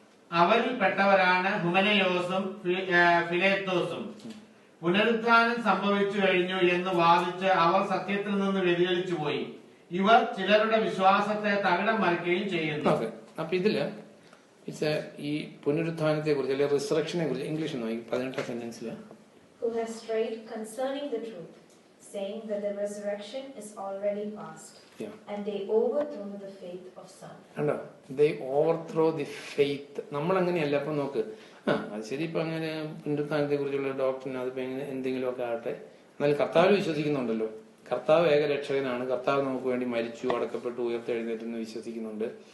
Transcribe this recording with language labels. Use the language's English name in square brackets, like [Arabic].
[Malayalam] അവരിൽ പെട്ടവരാണ് ഹുമനയോസും ഫിലേത്തോസും. പുനരുത്ഥാനം സംഭവിച്ചു കഴിഞ്ഞു എന്ന് വാദിച്ച് അവർ സത്യത്തിൽ നിന്ന് വ്യതിചലിച്ചു പോയി. ഇവർ ചിലരുടെ വിശ്വാസത്തെ തകിടം മറിക്കുകയും ചെയ്യുന്നു. അപ്പൊ ഇതില് ഈ പുനരുത്ഥാനത്തെ കുറിച്ച് അല്ലെങ്കിൽ റിസറക്ഷനെ കുറിച്ച് ഇംഗ്ലീഷ് നോക്കി 18ാം സെന്റൻസിൽ, [English] who has strayed concerning the truth, saying that the resurrection is already past, and they overthrow the faith of some. [Malayalam] കണ്ടോ, [English] they overthrow the faith. [Malayalam] നമ്മൾ അങ്ങനെയല്ല. അപ്പൊ നോക്ക്, അത് ശരി, ഇപ്പൊ അങ്ങനെ പുനരുത്ഥാനത്തെ കുറിച്ചുള്ള ഡോക്ടറിന് അതിപ്പോ എങ്ങനെ എന്തെങ്കിലുമൊക്കെ ആട്ടെ, എന്നാലും കർത്താവ് വിശ്വസിക്കുന്നുണ്ടല്ലോ. കർത്താവ് ഏകരക്ഷകനാണ്. കർത്താവ് നമുക്ക് വേണ്ടി മരിച്ചു, അടക്കപ്പെട്ടു, ഉയർത്തെഴുന്നേറ്റെന്ന് വിശ്വസിക്കുന്നുണ്ട്.